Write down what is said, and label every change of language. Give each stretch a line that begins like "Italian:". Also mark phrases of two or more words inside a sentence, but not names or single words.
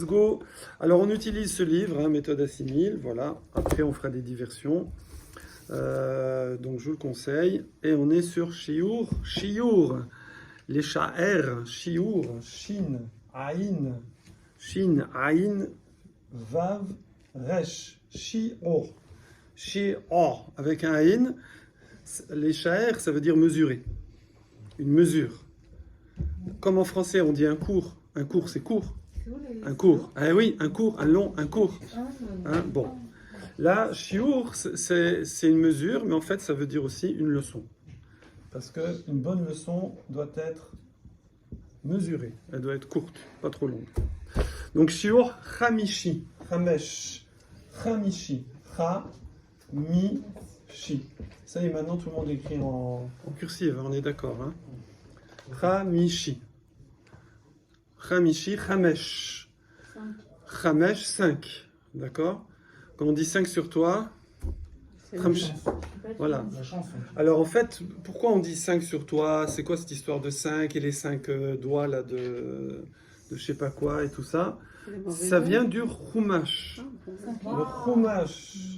French: Go. Alors on utilise ce livre, méthode assimile, voilà. Après on fera des diversions. Donc je vous le conseille. Et on est sur
Hebrew: שיעור. שיעור.
French: Les sha'er.
Hebrew: שיעור. שין. עין. שין. עין. וו. ריש. שיעור. שיעור.
French: Avec un aïn. Les sha'er, ça veut dire mesurer. Une mesure. Comme en français on dit un cours. Un cours c'est court. Un cours. Ah oui, un cours, un long, un cours. Hein, bon. Là, shiur, c'est une mesure, mais en fait, ça veut dire aussi une leçon. Parce qu'une bonne leçon doit être mesurée. Elle doit être courte, pas trop longue. Donc,
Hebrew: שיעור, חמישי, חמש, חמישי, חמישי.
French: Ça y est, maintenant, tout le monde écrit en cursive, on est d'accord. Hein?
Hebrew: חמישי. חמישי, חמש. חמש, 5.
French: D'accord? Quand on dit 5 sur toi, voilà. Alors en fait, pourquoi on dit 5 sur toi? C'est quoi cette histoire de 5 et les 5 doigts là de je sais pas quoi et tout ça? Ça vient du chumash. Le chumash.